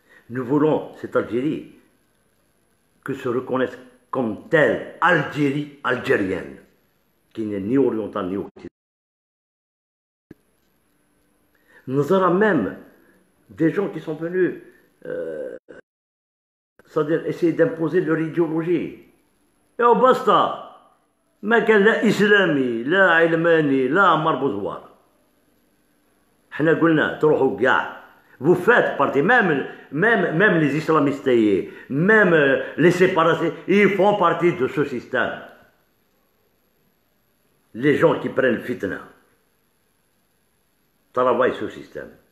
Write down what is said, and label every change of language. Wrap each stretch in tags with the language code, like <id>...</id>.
<fr>Nous voulons cette Algérie que se reconnaisse comme telle Algérie algérienne, qui n'est ni orientale ni occidentale. Nous aurons même des gens qui sont venus, c'est-à-dire essayer d'imposer leur idéologie. Et au basta,</fr> <ar>ما كان لا إسلامي لا علماني لا عمار بوزوار. حنا قلنا تروحوا كاع.</ar> <fr>Vous faites partie, même les islamistes, même les séparatistes, ils font partie de ce système. les gens qui prennent le fitna travaillent ce système.</fr>